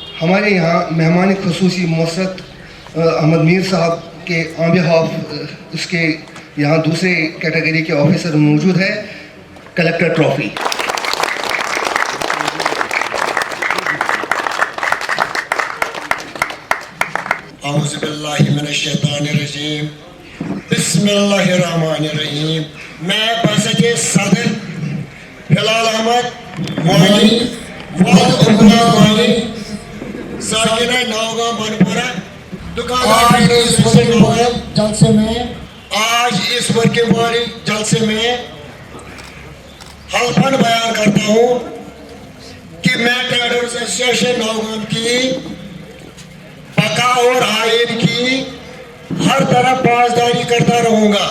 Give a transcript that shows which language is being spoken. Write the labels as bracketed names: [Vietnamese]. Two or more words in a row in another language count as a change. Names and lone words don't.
[Urdu] ہمارے یہاں مہمان خصوصی مسرت احمد میر صاحب کے [English] on behalf [Urdu] اس کے یہاں دوسرے کیٹیگری کے آفیسر موجود ہے. [English] collector trophy. [Arabic] اعوذ باللہ من الشیطان الرجیم. بسم اللہ الرحمن الرحیم. [Urdu] میں بسط صدر ہلال احمد وانی والد عبداللہ وانی ساکنہ نوگاں بنپورہ دکاندار جلسے میں آج اس [English] working body [Urdu] جلسے میں حلفاً بیان کرتا ہوں کہ میں ٹریڈرز ایسوسی ایشن نوگاں کی بقا اور آئین کی ہر طرح پاسداری کرتا رہوں گا.